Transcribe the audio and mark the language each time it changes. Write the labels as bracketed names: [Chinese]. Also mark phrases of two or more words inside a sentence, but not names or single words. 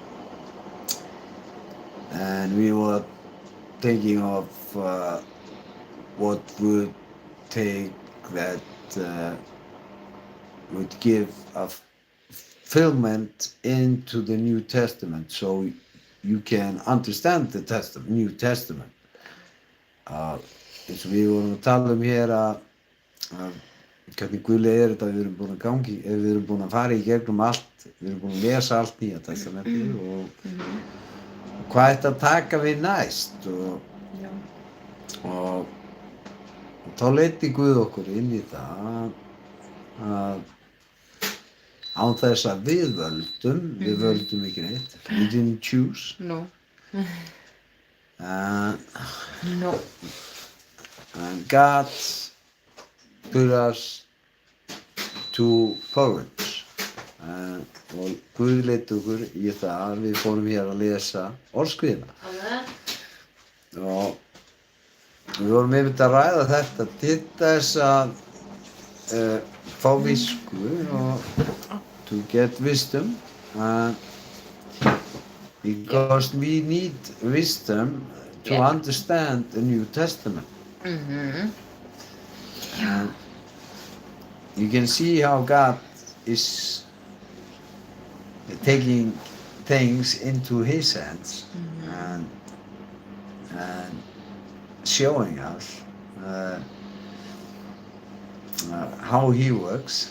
[English] and we were thinking of what would take that would give a fulfillment into the New Testament, so you can understand the New Testament. [Icelandic] Eins og við vorum að tala hér að hvernig guðlega þetta við erum búin að við erum búin að fara í gegnum allt, við erum búin að lesa allt Nýja testamentið og hvað þetta taka við næst og þá leiddi Guð okkur inn í það að án þess að við völdum ekki neitt, [English] we didn't choose. No. No. And God put us to Proverbs [Icelandic] og Guð leiddi okkur í það við fórum hér að lesa orðskviðina og við vorum einmitt að ræða þetta til þess að fá visku og [English] to get wisdom because we need wisdom to understand the New Testament. you can see how God is taking things into His hands and showing us how He works,